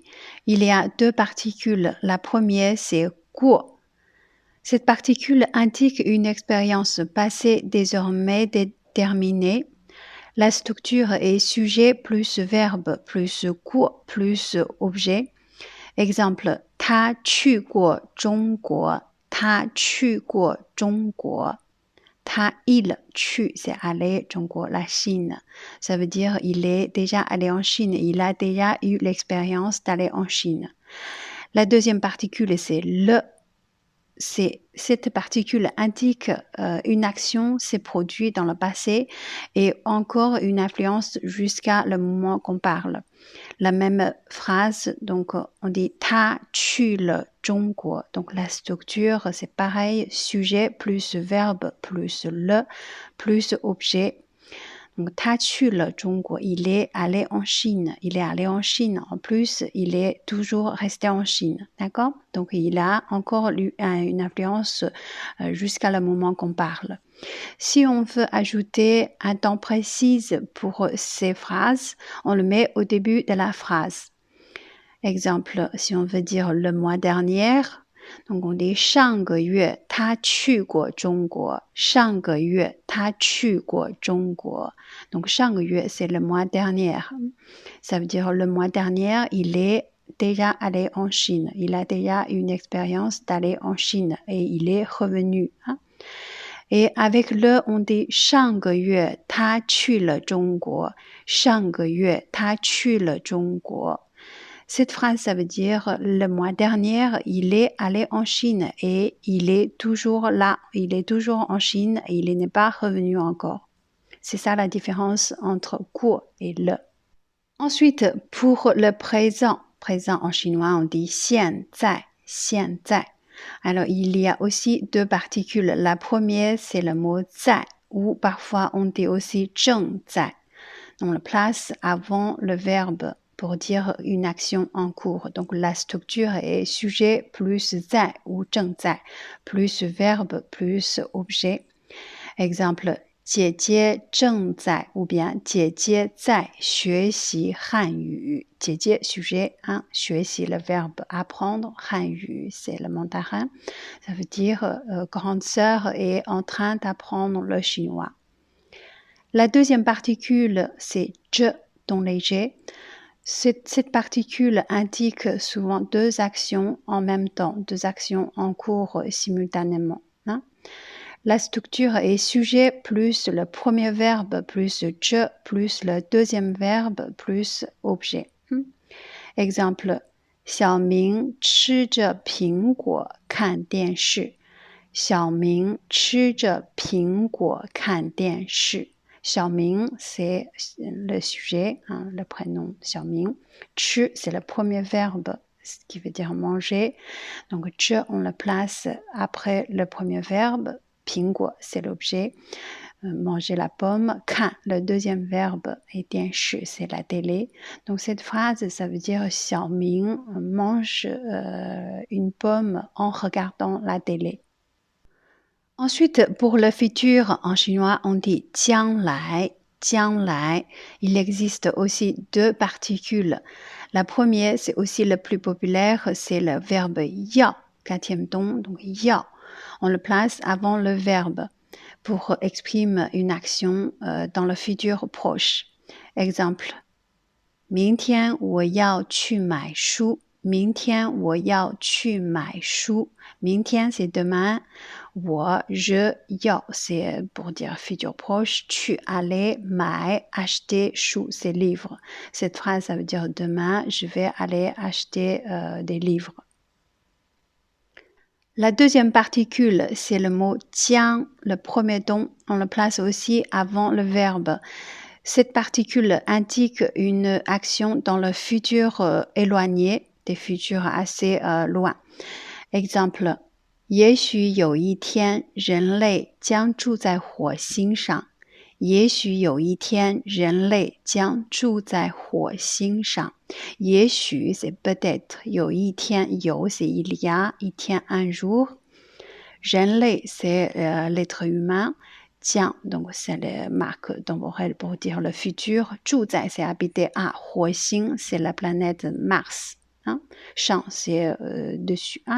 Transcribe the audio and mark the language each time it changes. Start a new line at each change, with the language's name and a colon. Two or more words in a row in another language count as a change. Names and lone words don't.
French: Il y a deux particules. La première, c'est 过. Cette particule indique une expérience passée désormais déterminée. La structure est sujet plus verbe plus 过 plus objet. Exemple,
Chinese: 他去过中国，他去过中国。il 去
French: c'est aller
Chinese: 中国
French: la Chine. Ça veut dire il est déjà allé en Chine. Il a déjà eu l'expérience d'aller en Chine. La deuxième particule, c'est le. Cette particule indique une action s'est produite dans le passé et encore une influence jusqu'à le moment qu'on parle. La même phrase, donc on dit
Chinese: 他去了中国.
French: Donc la structure, c'est pareil, sujet plus verbe plus le plus objet.
Chinese: Donc 他去了中国,
French: il est allé en Chine. Il est allé en Chine. En plus, il est toujours resté en Chine. D'accord? Donc il a encore eu une influence jusqu'à le moment qu'on parle. Si on veut ajouter un temps précis pour ces phrases, on le met au début de la phrase. Exemple, si on veut dire le mois dernier, donc on dit
Chinese: 上个月他去过中国，上个月他去过中国。
French: Donc 上个月 c'est le mois dernier. Ça veut dire le mois dernier, il est déjà allé en Chine. Il a déjà une expérience d'aller en Chine et il est revenu. Et avec le, on dit
Chinese: 上个月他去了中国，上个月他去了中国。
French: Cette phrase, ça veut dire le mois dernier, il est allé en Chine et il est toujours là, il est toujours en Chine et il n'est pas revenu encore. C'est ça la différence entre 过 et le. Ensuite, pour le présent, présent en chinois, on dit
Chinese: 现在, 现在.
French: Alors, il y a aussi deux particules. La première, c'est le mot 在 ou parfois on dit aussi 正在. On le place avant le verbe pour dire une action en cours. Donc, la structure est sujet plus 在 ou 正在 plus verbe plus objet. Exemple,
Chinese: 姐姐正在
French: ou bien
Chinese: 姐姐在学习汉语。
French: 姐姐 sujet, hein, 学习 le verbe apprendre, 汉语 c'est le mandarin. Ça veut dire grande sœur est en train d'apprendre le chinois. La deuxième particule, c'est je, ton léger. Cette particule indique souvent deux actions en même temps, deux actions en cours simultanément. Hein? La structure est sujet plus le premier verbe plus je plus le deuxième verbe plus objet. Exemple,
Chinese: 小明吃着苹果看电视. 小明吃着苹果看电视。
French: 小明 c'est le sujet, hein, le prénom 小明。吃 c'est le premier verbe, ce qui veut dire manger. Donc 吃 on le place après le premier verbe. 苹果 c'est l'objet, manger la pomme. 看 le deuxième verbe et 电视 c'est la télé. Donc cette phrase ça veut dire 小明 mange une pomme en regardant la télé. Ensuite, pour le futur, en chinois, on dit
Chinese: 将来, 将来.
French: Il existe aussi deux particules. La première, c'est aussi le plus populaire, c'est le verbe 要, quatrième ton, donc 要. On le place avant le verbe pour exprimer une action dans le futur proche. Exemple,
Chinese: 明天我要去买书。明天我要去买书。明天
French: c'est demain. 我 je 要 c'est pour dire futur proche. 去 aller 买 acheter 书 c'est livre. Cette phrase ça veut dire demain je vais aller acheter des livres. La deuxième particule c'est le mot 将, le premier ton. On le place aussi avant le verbe. Cette particule indique une action dans le futur éloigné, des futurs assez loin. Exemple,
Chinese: 也许有一天人类将住在火星上。也许有一天人类将住在火星上。
French: 也许 c'est peut-être,
Chinese: 有一天有
French: c'est il y a, 一天 un jour. 人类 c'est l'être humain. 将 donc c'est les marques temporelles pour dire le futur. 住在 c'est habiter à. 火星 c'est la planète Mars. Hein? 上 c'est dessus. Hein?